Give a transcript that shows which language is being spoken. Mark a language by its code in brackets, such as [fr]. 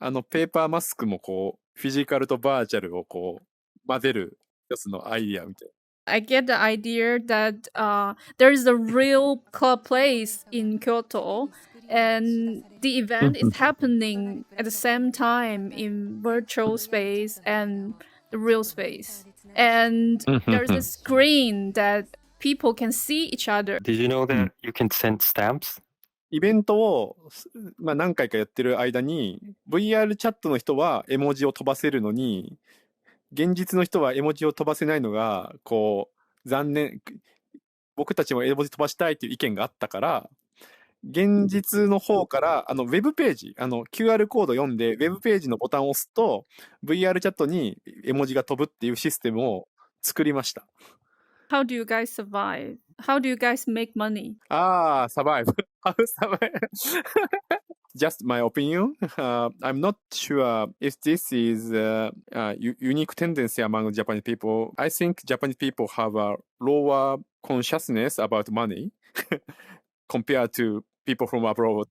[ja] ペーパーマスクもこうフィジカルとバーチャルをこう混ぜる一つのアイディアみたいな。 [en] I get the idea that there is a real club place in Kyoto, and the event is happening at the same time in virtual space and the real space. And there's a screen that people can see each other. Did you know that you can send stamps? [ja] イベントを、何回かやってる間に VR チャットの人は絵文字を飛ばせるのに現実の人は絵文字を飛ばせないのがこう残念。僕たちも絵文字飛ばしたいっていう意見があったから現実の方からウェブページQR コード読んでウェブページのボタンを押すと VR チャットに絵文字が飛ぶっていうシステムを作りました。 [en] How do you guys survive? How do you guys make money? Survive. How survive? Just my opinion. I'm not sure if this is a unique tendency among Japanese people. I think Japanese people have a lower consciousness about money compared to people from abroad.